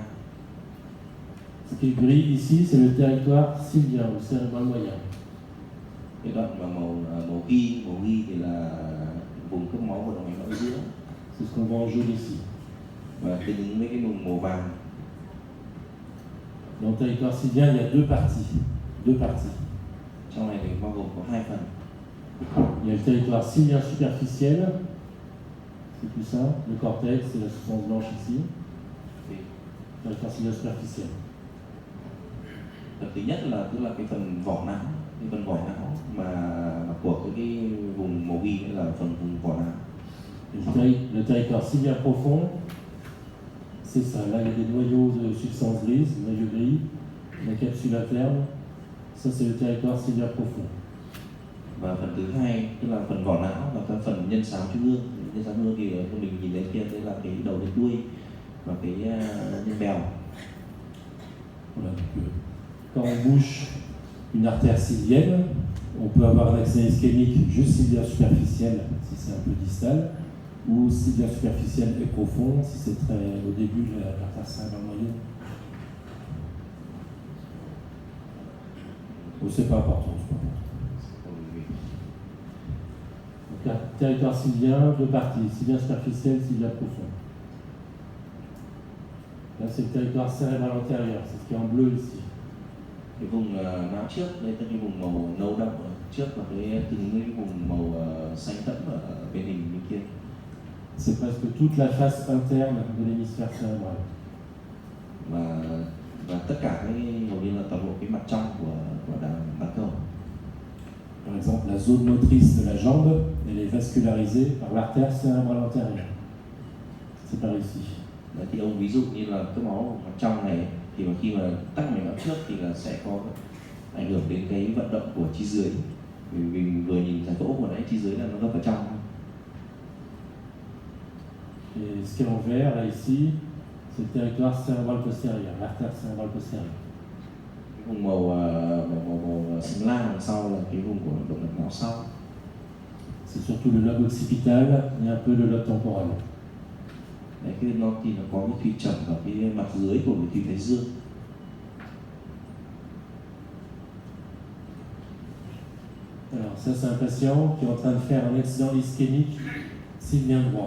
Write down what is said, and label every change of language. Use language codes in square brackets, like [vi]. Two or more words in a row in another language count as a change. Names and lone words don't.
[fr] Ce qui est gris ici, c'est le territoire sylvien, le cérébral moyen. [vi] Cái đoạn mà màu ghi thì là vùng cấp máu của động mạch não giữa. [fr] C'est ce qu'on voit en jaune ici. [vi] Và tương ứng với cái vùng màu vàng. [fr] Dans le territoire sylvien, il y a deux parties. [vi] Trong này thì bao gồm có hai phần. [fr] Il y a le territoire sylvien superficiel, c'est tout ça, le cortex, c'est la substance blanche ici. Le territoire sylvien superficiel. [vi] Phần thứ nhất là tức là cái phần vỏ não mà của cái vùng màu ghi là phần vùng vỏ não. [fr] Le territoire sylvien profond, c'est ça. Là, il y a des noyaux de substances grises, noyaux gris, la capsule interne. Ça, c'est le territoire sylvien profond. [vi] Và phần thứ hai tức là phần vỏ não và cái phần nhân sáo trung ương. Nhân sáo trung ương thì mình nhìn thấy kia đây là cái đầu đến đuôi và cái nhân bèo. [fr] Voilà, donc, quand on bouche une artère sylvienne, on peut avoir un accès ischémique juste sylvien superficiel si c'est un peu distal, ou sylvien superficiel et profond si c'est très au début de l'artère cérébrale moyenne. Oh, c'est pas important, c'est pas important. Donc, territoire sylvien, deux parties, sylvien superficiel, sylvien profond. Là, c'est le territoire cérébral antérieur, c'est ce qui est en bleu ici. [vi] Cái vùng não trước, đây là cái vùng màu nâu đậm ở trước và cái cái vùng màu xanh đậm ở bên hình bên kia. [fr] C'est presque toute la face interne de l'hémisphère cérébral. [vi] Và tất cả cái hầu như là toàn bộ cái mặt trong của bán cầu. [fr] Par exemple, la zone motrice de la jambe, elle est vascularisée par l'artère cérébrale antérieure. C'est par ici. [vi] Đấy, thì ông ví dụ như là cái máu mặt trong này thì mà khi mà tắc mạch não trước thì là sẽ có ảnh hưởng đến cái vận động của chi dưới. Vì mình vừa nhìn giải phẫu của nãy chi dưới là nó gấp vào trong. [fr] Et ce qui est en vert là ici, c'est le territoire cérébral postérieur, l'artère cérébrale postérieure. [vi] Cái vùng màu xanh lam đằng sau là cái vùng của động mạch não sau. [fr] C'est surtout le lobe occipital et un peu le lobe temporal. [vi] Đấy, cái nó thì nó có cái thùy trầm ở cái mặt dưới của cái thùy thái dương. [fr] Alors ça c'est un patient qui est en train de faire un accident ischémique sylvien droit.